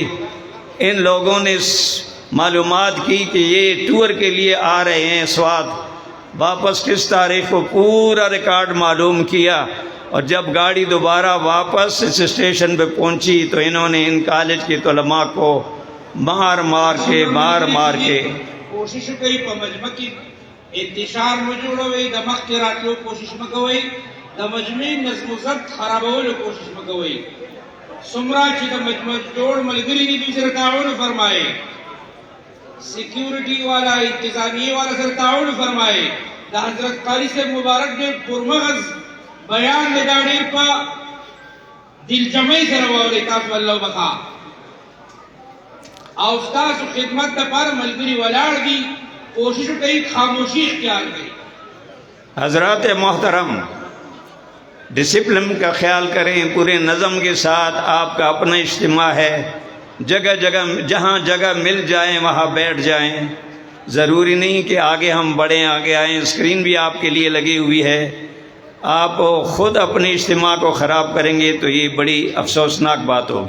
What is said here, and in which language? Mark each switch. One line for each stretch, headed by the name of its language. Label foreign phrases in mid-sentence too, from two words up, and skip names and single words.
Urdu: ان لوگوں نے معلومات کی کہ یہ ٹور کے لیے آ رہے ہیں سوات، واپس کس تاریخ کو پورا ریکارڈ معلوم کیا، اور جب گاڑی دوبارہ واپس اس اسٹیشن پہ پہنچی تو انہوں نے ان کالج کے علماء کو مار مار کے
Pashto: کوشش کوي په مجمع کې انتشار مو جوړوي، د مخ کې راتلو کوشش مکوئ، د مجمع نظم و ضبط خرابولو کوشش مکوئ۔ څومره چې د مجمع جوړ ملګري دي دوی سره تعاون فرمایي، سیکیورٹی والا انتظامیه والا سره تعاون فرمایي۔ د حضرت قاری صاحب مبارک ډېر پرمغز بیان دی، دا ډېر په دلجمعۍ سره واورئ تاسو الله وبخا، او ستاسو خدمت دپاره ملګري ولاړ دي، کوشش وکړئ خاموشي اختیار کړئ۔
Urdu: حضرات محترم، ڈسپلن کا خیال کریں، پورے نظم کے ساتھ۔ آپ کا اپنا اجتماع ہے، جگہ جگہ جہاں جگہ مل جائیں وہاں بیٹھ جائیں، ضروری نہیں کہ آگے ہم بڑھیں، آگے آئیں۔ اسکرین بھی آپ کے لیے لگی ہوئی ہے، آپ خود اپنے اجتماع کو خراب کریں گے تو یہ بڑی افسوسناک بات ہوگی۔